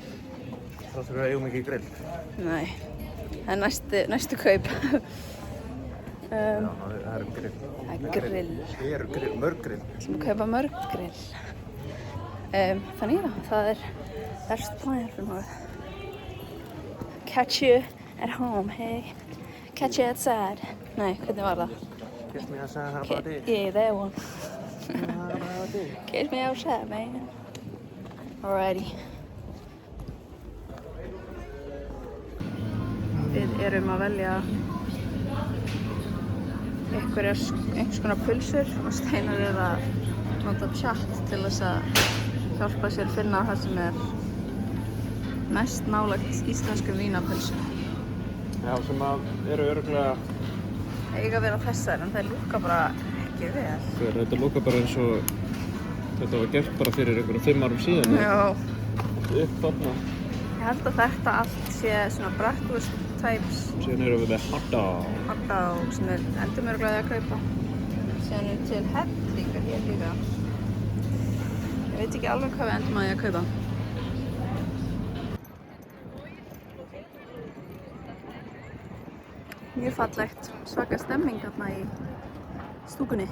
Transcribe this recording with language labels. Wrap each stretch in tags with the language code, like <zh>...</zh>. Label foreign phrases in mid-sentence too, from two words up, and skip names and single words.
<is>Þá þurfum við að eigum ekki grill. Nei, það er næstu kaup. Já, það er grill. Það er grill. Það eru grill, mörg grill. Við ætlum að kaupa mörg grill. Þannig já, það er</is> <en>best plan</en> <is>fyrir maður.</is> <en>Catch you at home, hey. Catch you outside.</en> <is>Nei, hvernig var það?</is> <en>Kiss me outside, how about it? Yeah, that one. How about it? Catch me outside, man. Alrighty.</en> <is>Við erum að velja einhvers konar pulsur og Steinar er að nota chat til þess að hjálpa sér finna það sem er mest nálægt íslenskum vínapulsum. Já, sem eru örugglega... Eiga að vera þessar, en það lúkka bara ekki vel. Þetta lúkar bara eins og þetta var gert bara fyrir einhverjum 5 árum síðan. Já. Upp þarna. Ég held að þetta allt sé svona</is> <en>bratwurst types.</en> <is>Síðan erum við með</is> <en>hot dog.</en> <is>Hot dog sem við endum örugglega að kaupa. Síðan er til hellingar hér líka. Ég veit ekki alveg hvað við endum að kaupa. Mjög fallegt, svaka stemming þarna í stúkunni.</is>